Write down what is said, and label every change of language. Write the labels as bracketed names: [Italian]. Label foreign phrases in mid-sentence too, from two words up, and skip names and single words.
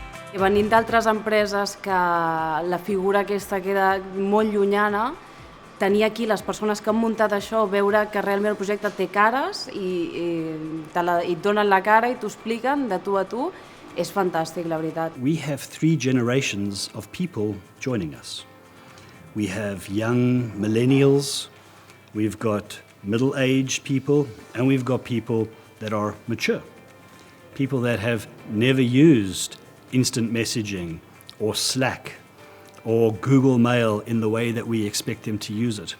[Catalan] Venint d'altres empreses que la figura aquesta queda molt llunyana, tenir aquí les persones que han muntat això, veure que realment el projecte té cares i et donen la cara i t'ho expliquen de tu a tu, és fantàstic, la veritat. [English] We have 3 generations of people joining us. We have young millennials, we've got middle-aged people, and we've got people that are mature. People that have never used instant messaging or Slack or Google Mail in the way that we expect them to use it.